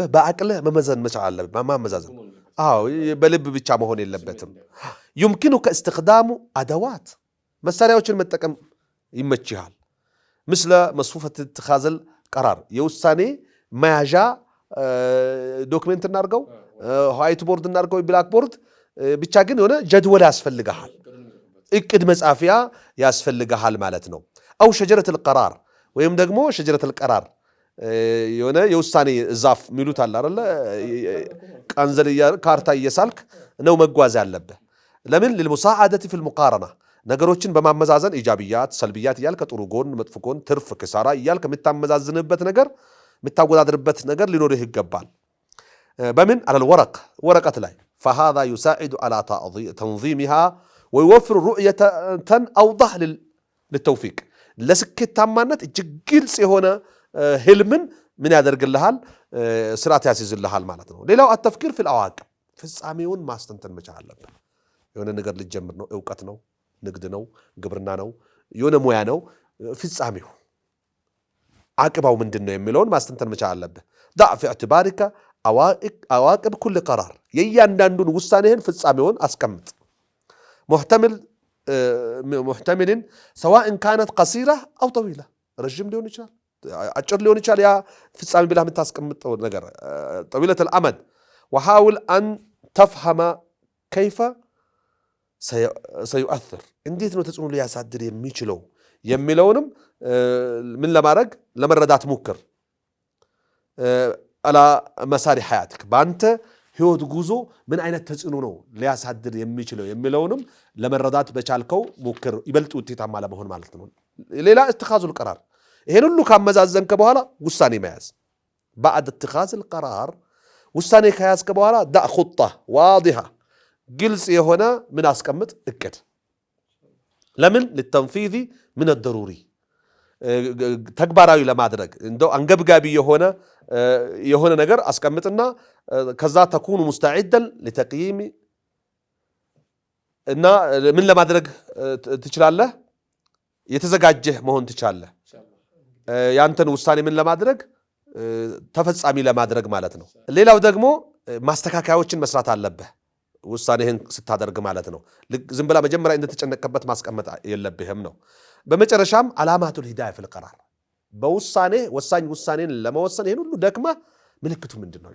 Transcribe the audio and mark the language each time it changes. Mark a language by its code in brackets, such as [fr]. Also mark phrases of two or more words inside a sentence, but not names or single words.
[am] በአቅልህ መመዘን መቻል አለብህ። ማመዛዘን በልብ ብቻ መሆን የለበትም። [ar] يمكنك استخدام أدوات [am] መሳሪያዎችን መጠቀም ይመችሃል። [ar] مثل مصفوفة اتخاذ القرار [am] የውሳኔ መያዣ ዶክመንት እናርገው፣ [en] white board [am] እናርገው፣ [en] black board [am] ብቻ ግን የሆነ ጀድወል ያስፈልግሃል፣ እቅድ መጻፊያ ያስፈልግሃል ማለት ነው። [ar] أو شجرة القرار [am] ወይም ደግሞ [ar] شجرة القرار [am] የሆነ የውሳኔ ዛፍ ሚሉት አለ አይደለ? ቀንዘል ካርታ እየሳልክ ነው መጓዝ ያለብህ። ለምን [ar] للمساعدة في المقارنة [am] ነገሮችን በማመዛዘን [ar] إيجابيات سلبيات [am] እያልክ ጥሩ ጎን መጥፎ ጎን ትርፍ ክሳራ እያልክ የምታመዛዝንበት ነገር የምታወዳድርበት ነገር ሊኖርህ ይገባል። በምን [ar] على الورق [am] ወረቀት ላይ [ar] فهذا يساعد على تنظيمها ويوفر رؤية أوضح للتوفيق [am] ለስኬታማነት እጅግ ግልጽ የሆነ ህልምን ምን ያደርግልሃል? ስርዓት ያስይዝልሃል ማለት ነው። ሌላው [ar] التفكير في العواقب [am] ፍጻሜውን ማስተንተን መቻል አለብህ። የሆነ ነገር ልጀምር ነው፣ ዕውቀት ነው፣ ንግድ ነው፣ ግብርና ነው፣ የሆነ ሙያ ነው፣ ፍጻሜው አቅባው ምንድነው የሚለውን ማስተንተን መቻል አለብህ። [ar] ضع في اعتبارك عواقب كل قرار [am] የእያንዳንዱን ውሳኔህን ፍጻሜውን አስቀምጥ። [ar] محتمل سواء كانت قصيرة أو طويلة رجم [am] ሊሆን ይችላል፣ አጭር ሊሆን ይችላል። ያ ፍጻሜ ብለህ የምታስቀምጠው ነገር [ar] طويلة الأمد وحاول أن تفهم كيف سيؤثر [am] እንዴት ነው ተጽዕኖ ሊያሳድር የሚችለው የሚለውንም ምን ለማድረግ ለመረዳት ሞክር። [ar] على مسار حياتك [am] በአንተ ህይወት ጉዞ ምን አይነት ተጽዕኖ ነው ሊያሳድር የሚችለው የሚለውንም ለመረዳት በቻልከው ሞክር፣ ይበልጥ ውጤታማ ለመሆን ማለት ነው። ሌላ [ar] اتخاذ القرار [am] ይሄን ሁሉ ካመዛዘንከ በኋላ ውሳኔ መያዝ። [ar] بعد اتخاذ القرار [am] ውሳኔ ከያዝከ በኋላ [ar] دع خطة واضحة [am] ግልጽ የሆነ ምን አስቀምጥ እቅድ። ለምን [ar] للتنفيذ من الضروري [am] ተግባራዊ ለማድረግ እንደው አንገብጋቢ የሆነ ነገር አስቀምጥና ከዛ [ar] تكون مستعدا للتقييم [am] እና ምን ለማድረግ ትችላለህ? የተዘጋጀህ መሆን ትችላለህ። ያንተን ውሳኔ ምን ለማድረግ ተፈጻሚ ለማድረግ ማለት ነው። ሌላው ደግሞ ማስተካከያዎችን መስራት አለብህ ውሳኔህን ስታደርግ ማለት ነው። ዝም ብላ መጀመሪያ እንደተጨነቀበት ማስቀመጥ የለብህም ነው። በመጨረሻም [ar] علامة الهداية في القرار [am] በውሳኔ ወሳኝ ውሳኔን ለመወሰን ይሄን ሁሉ ደክማ ምልክቱ ምንድነው?